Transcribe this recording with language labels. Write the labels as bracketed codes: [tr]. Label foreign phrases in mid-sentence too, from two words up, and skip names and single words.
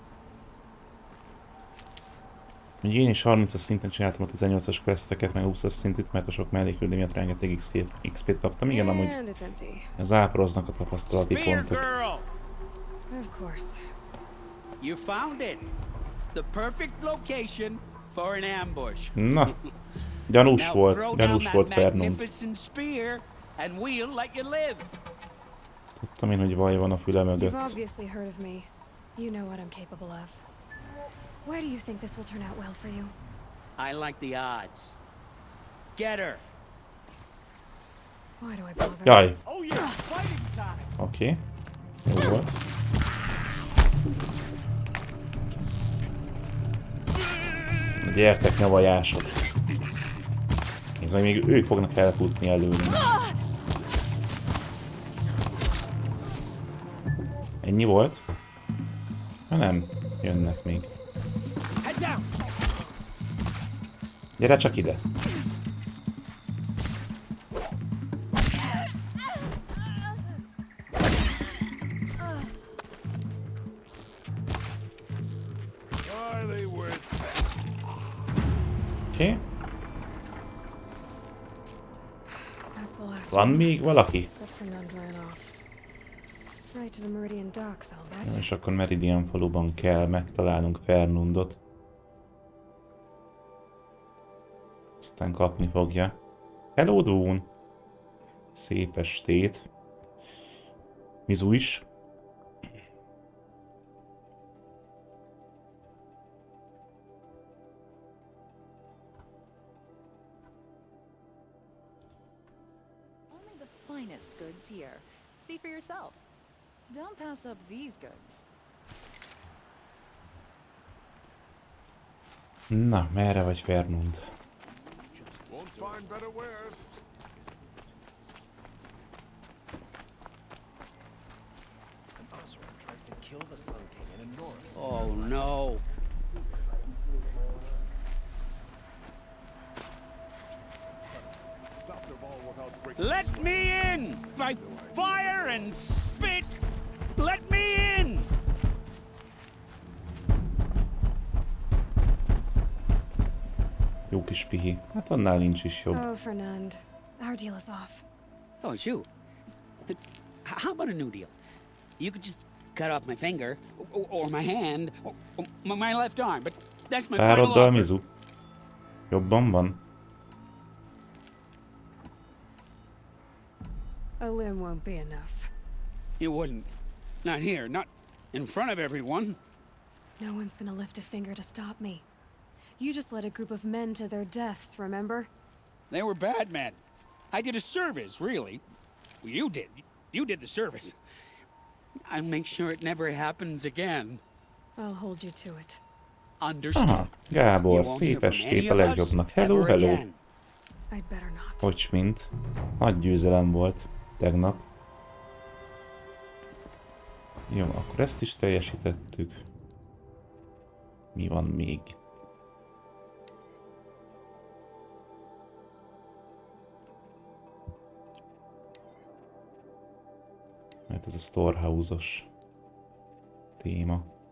[hu] Ugye én is 30-as szinten csináltam a 18-as questeket, meg 20-as szintűt, mert a sok melléküldő miatt rengeteg XP-t kaptam. Igen, amúgy az áporoznak a tapasztalati pontok. [en] Of course. You found it. The perfect location for an ambush. [hu] Na, gyanús [en] Now [hu] volt [en] throw down that [hu] Fernund. [en] magnificent spear and we'll let you live. [hu] Tudtam én, hogy vaj van a füle [en] You've [hu] mögött. [en] obviously heard of me. You know what I'm capable of. Why do you think this will turn out well for you? I like the odds. Get her. Why do I bother? [hu] Jaj, [en] Oh yeah, fighting time. [hu] oké. Jó volt. Gyertek, nyavajások. Nézd meg, még ők fognak elfutni előlünk. Ennyi volt? Ha nem, jönnek még. Gyere csak ide. Oké. [en] That's the last [hu] Van [en] one. [hu] még valaki? [en] But Fernand ran off. Right to the Meridian docks, I'll [hu] Jó, [en] bet. [hu] és akkor Meridian faluban kell megtalálnunk Fernundot. Aztán kapni fogja. Hello, Dún! Szép estét. Mizu is. [en] Only the finest goods here. See for yourself. Don't pass up these goods. [hu] Na, merre vagy Fernund? [en] Won't find better wares. Oh no. Stop the ball without breaking. Let me in! By fire and spit! Let me in! [hu] Jó kis pihi. Hát annál nincs is jobb. [en] Oh, Fernand. Our deal is off. Oh, it's you. How about a new deal? You could just cut off my finger, or my hand, or my left arm, but that's my final [hu] Pároddal, [en] offer. [hu] Mizu? Jobban van? [en] A limb won't be enough. It wouldn't. Not here, not in front of everyone. No one's gonna lift a finger to stop me. You just led a group of men to their deaths, remember? They were bad men. I did a service, really. Well, you did. You did the service. I'll make sure it never happens again. I'll hold you to it. Understood. [hu] Aha, Gábor, szép estét a legjobbnak. [en] Hello, hello. I'd better not. [hu] Hogy mint? Nagy győzelem volt tegnap. Jó, akkor ezt is teljesítettük. Mi van még? Mert ez a storehouse-os téma.